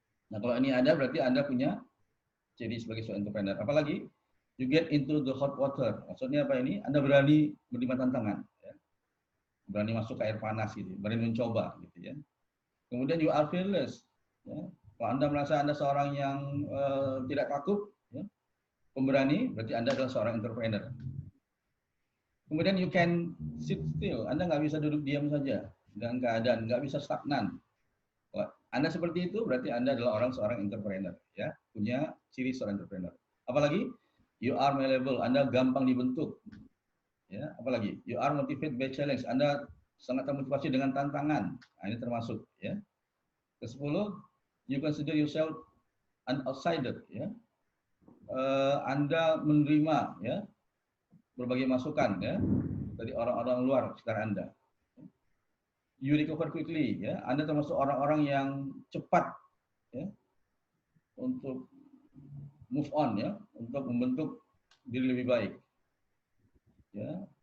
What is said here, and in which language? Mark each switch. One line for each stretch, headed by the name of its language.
Indonesian: Nah, kalau ini ada berarti Anda punya ciri sebagai seorang entrepreneur. Apalagi
English: you get into the hot water.
Indonesian: Maksudnya apa ini? Anda berani menerima tantangan, ya. Berani masuk ke air panas gitu, berani mencoba gitu ya. Kemudian
English: you are fearless. Ya.
Indonesian: Kalau Anda merasa Anda seorang yang tidak takut, ya, pemberani, berarti Anda adalah seorang entrepreneur. Kemudian
English: you can sit still.
Indonesian: Anda nggak bisa duduk diam saja dengan keadaan, nggak bisa stagnan. Kalau Anda seperti itu, berarti Anda adalah seorang entrepreneur, ya, punya ciri seorang entrepreneur. Apalagi
English: you are malleable,
Indonesian: Anda gampang dibentuk, ya. Apalagi
English: you are motivated by challenge,
Indonesian: Anda sangat termotivasi dengan tantangan. Nah, ini termasuk, ya. Ke-10,
English: you consider yourself an outsider, ya.
Indonesian: Anda menerima, ya, berbagai masukan, ya, dari orang-orang luar sekitar Anda.
English: You recover quickly,
Indonesian: ya. Anda termasuk orang-orang yang cepat, ya, untuk move on, ya, untuk membentuk diri lebih baik, ya.